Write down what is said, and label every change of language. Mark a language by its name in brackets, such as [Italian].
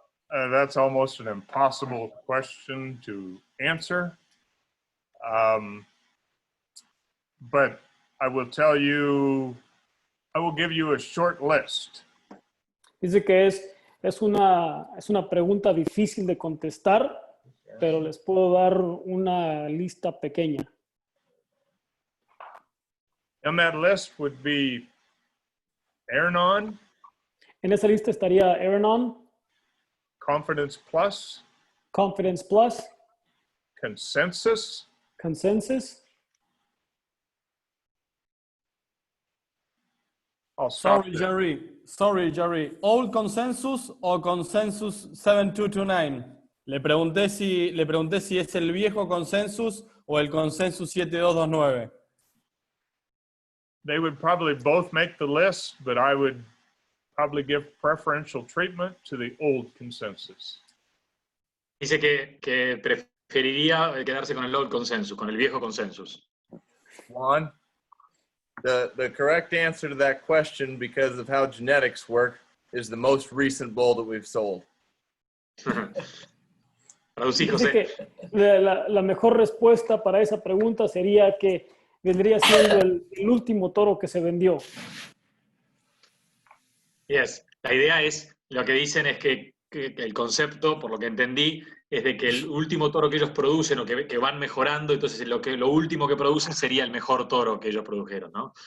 [English] That's almost an impossible question to answer. But I will tell you, I will give you a short list. [Spanish] Dice que es una pregunta difícil de contestar, pero les puedo dar una lista pequeña. [English] And that list would be [Spanish] En esa lista estaría Aranon, [English] Confidence Plus, Confidence plus. Consensus. Consensus. I'll stop Sorry, there. [Spanish] Jerry. ¿All consensus o consensus 7229? Le pregunté si es el viejo consensus o el consensus 7229. [English] They would probably both make the list, but I would probably give preferential treatment to the old consensus. [Spanish] Dice que preferiría quedarse con el old consensus, con el viejo consensus. [English] Juan, the correct answer to that question, because of how genetics work, is the most recent bull that we've sold. [Spanish] Traducí, Dice José. que la mejor respuesta para esa pregunta sería que vendría siendo el último toro que se vendió. [English] Yes. [Spanish] La idea es, lo que dicen es que el concepto, por lo que entendí, es de que el último toro que ellos producen o que van mejorando, entonces lo último que producen sería el mejor toro que ellos produjeron, ¿no?